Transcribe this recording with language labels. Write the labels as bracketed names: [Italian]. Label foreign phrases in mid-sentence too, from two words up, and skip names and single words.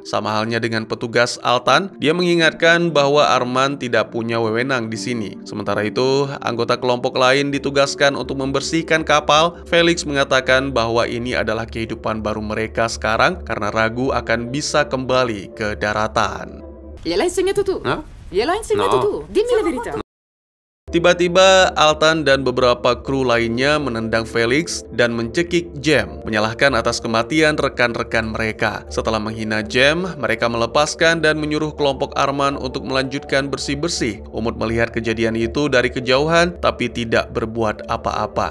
[Indonesian] Sama halnya dengan petugas Altan, dia mengingatkan bahwa Arman tidak punya wewenang di sini. Sementara itu, anggota kelompok lain ditugaskan untuk membersihkan kapal. Felix mengatakan bahwa ini adalah kehidupan baru mereka sekarang karena ragu akan bisa kembali ke daratan. [Italian] Gliel'hai insegnato tu? Eh? Gliel'hai insegnato No. tu? Dimmi la verità. [Indonesian] Tiba-tiba, Altan dan beberapa kru lainnya menendang Felix dan mencekik Jem, menyalahkan atas kematian rekan-rekan mereka. Setelah menghina Jem, mereka melepaskan dan menyuruh kelompok Arman untuk melanjutkan bersih-bersih. Umut melihat kejadian itu dari kejauhan, tapi tidak berbuat apa-apa.